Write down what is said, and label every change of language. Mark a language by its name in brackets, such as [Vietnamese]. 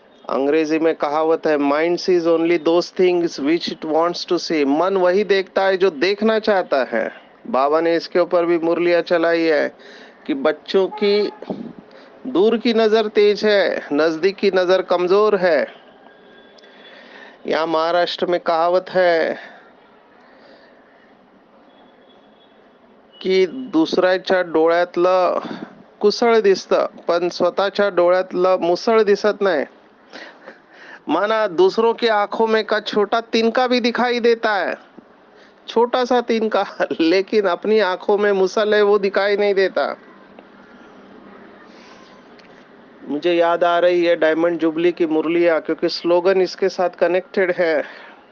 [Hindi] अंग्रेजी में कहावत है, [English] Mind sees only those things which it wants to see. [Hindi] मन वही देखता है जो देखना चाहता है। बाबा ने इसके ऊपर भी मुरलियां चलाई है कि बच्चों की दूर की नजर तेज है, नजदीक की नजर कमजोर है। यहाँ महाराष्ट्र में कहावत है की [Marathi] दुसऱ्याच्या डोळ्यातलं कुसळ दिसतं, पण स्वतःच्या डोळ्यातलं मुसळ दिसत नाही। [Hindi] माना दूसरों की आंखों में का छोटा तिनका भी दिखाई देता है, छोटा सा तिनका, लेकिन अपनी आंखों में मुसल है वो दिखाई नहीं देता। मुझे याद आ रही है डायमंड जुबली की मुरलियां, क्योंकि स्लोगन इसके साथ कनेक्टेड है।